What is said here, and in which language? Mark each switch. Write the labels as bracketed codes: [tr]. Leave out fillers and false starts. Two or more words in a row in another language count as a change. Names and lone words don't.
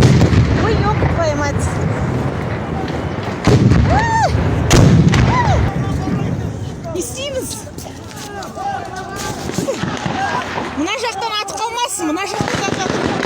[kk] Ой, [ru] ёп твою мать. [kk] Не істейміз? Мына жақтан атып қалмасын, мына жақтан атып атып.